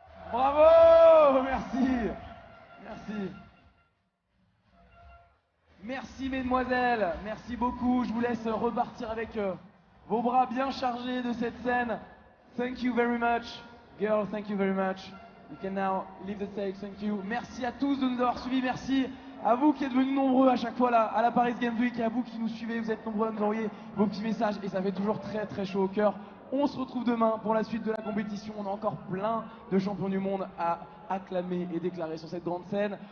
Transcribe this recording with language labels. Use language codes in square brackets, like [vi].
[fr] Bravo, merci. Merci mesdemoiselles, merci beaucoup. Je vous laisse repartir avec vos bras bien chargés de cette scène. [en] Thank you very much. Girl, thank you very much. You can now leave the stage, thank you. [fr] Merci à tous de nous avoir suivis, merci à vous qui êtes venus nombreux à chaque fois là, à la Paris Games Week, et à vous qui nous suivez, vous êtes nombreux à nous envoyer vos petits messages et ça fait toujours très chaud au cœur. On se retrouve demain pour la suite de la compétition. On a encore plein de champions du monde à acclamer et déclarer sur cette grande scène.